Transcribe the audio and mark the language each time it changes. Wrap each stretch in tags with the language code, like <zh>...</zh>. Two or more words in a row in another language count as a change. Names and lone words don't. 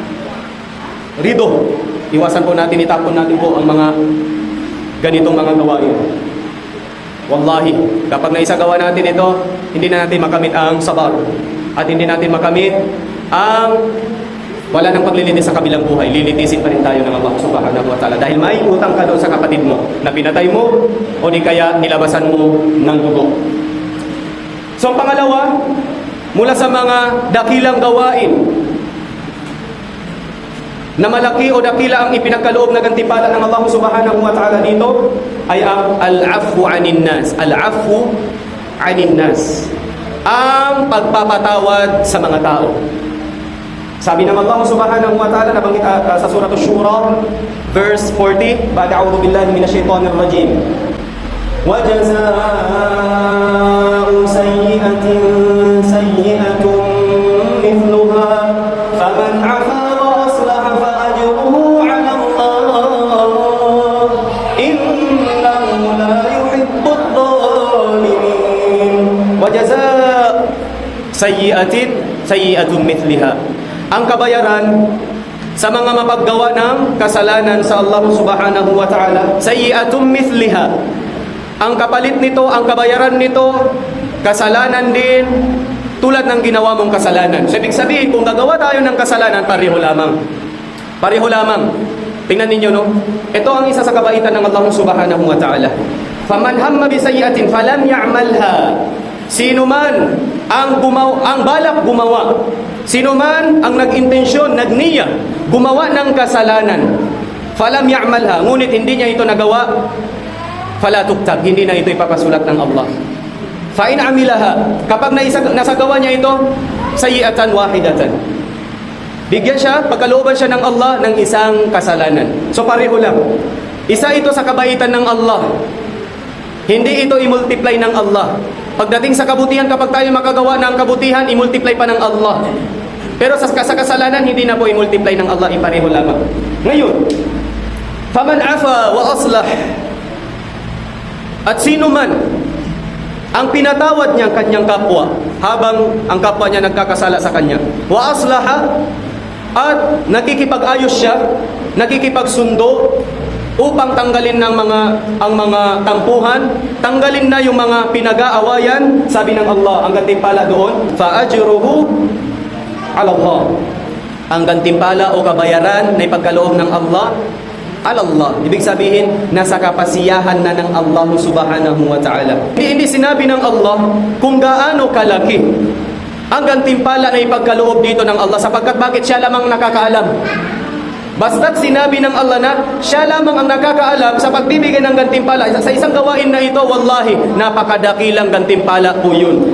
<tl>Iwasan po natin, itapon natin po ang mga ganitong mga gawain. Wallahi, kapag naisagawa natin ito, hindi na natin makamit ang sabar. At hindi natin makamit ang wala nang paglilitis sa kabilang buhay. Lilitisin pa rin tayo ng Allah</tl> <ar>سبحانه وتعالى.</ar> <tl>Dahil may utang ka doon sa kapatid mo na pinatay mo o di kaya nilabasan mo ng dugo. So ang pangalawa, mula sa mga dakilang gawain na malaki o dakila ang ipinagkaloob na gantimpala ng Allah</tl> <ar>سبحانه وتعالى</ar> <tl>dito ay ang</tl> <ar>العفو عن الناس. العفو عن الناس.</ar> <tl>Ang pagpapatawad sa mga tao. Sabi ng Allah</tl> <ar>سبحانه وتعالى,</ar> <tl>nabanggit sa surah Ash-Shura, verse 40,</tl> <ar>بعد أعوذ بالله من الشيطان الرجيم. وَجَزَاءُ سَيِّئَةٍ سَيِّئَةٌ مِثْلُهَا فَمَنْ عَفَا وَأَصْلَحَ فَأَجْرُهُ عَلَى اللَّهِ إِنَّهُ لَا يُحِبُّ الظَّالِمِينَ وَجَزَاءُ سَيِّئَةٍ سَيِّئَةٌ مِثْلِهَا.</ar> <tl>Ang kabayaran sa mga mapaggawa ng kasalanan sa Allah</tl> <ar>سبحانه وتعالى, سيئة مثلها.</ar> <tl>Ang kapalit nito, ang kabayaran nito, kasalanan din tulad ng ginawa mong kasalanan. So, ibig sabihin, kung gagawa tayo ng kasalanan, pareho lamang. Pareho lamang. Tingnan ninyo, no? Ito ang isa sa kabaitan ng Allah</tl> <ar>سبحانه وتعالى. فمن هم بسيئة فلم يعملها.</ar> <tl>Sino man ang balak gumawa, sino man ang nag-intensyon, nagniya, gumawa ng kasalanan,</tl> <ar>فلم يعملها,</ar> <tl>ngunit hindi niya ito nagawa,</tl> <ar>فلا تكتب,</ar> <tl>hindi na ito ipapasulat ng Allah.</tl> <ar>فإن عملها,</ar> <tl>kapag nasagawa niya ito,</tl> <ar>سيئة واحدة,</ar> <tl>bigyan siya, pagkalooban siya ng Allah ng isang kasalanan. So pareho lang. Isa ito sa kabaitan ng Allah. Hindi ito i-multiply ng Allah. Pagdating sa kabutihan, kapag tayo makagawa ng kabutihan, i-multiply pa ng Allah. Pero sa kasalanan, hindi na po i-multiply ng Allah, ipareho lamang. Ngayon,</tl> <ar>فمن عفا وأصلح,</ar> <tl>at sino man ang pinatawad niya kanyang kapwa habang ang kapwa niya nagkakasala sa kanya,</tl> <ar>وأصلح,</ar> <tl>at nakikipag-ayos siya, nakikipagsundo upang tanggalin ng mga tampuhan, tanggalin na yung mga pinag-aawayan, sabi ng Allah, ang gantimpala doon,</tl> <ar>فأجره على الله.</ar> <tl>Ang gantimpala o kabayaran na ipagkaloob ng Allah,</tl> <ar>على الله.</ar> <tl>Ibig sabihin, nasa kapasiyahan na ng Allah</tl> <ar>سبحانه وتعالى.</ar> <tl>Hindi sinabi ng Allah kung gaano kalaki ang gantimpala na ipagkaloob dito ng Allah, sapagkat bakit siya lamang nakakaalam. Basta't sinabi ng Allah na siya lamang ang nakakaalam sa pagbibigay ng gantimpala sa isang gawain na ito, wallahi, napakadakilang gantimpala po yun.</tl>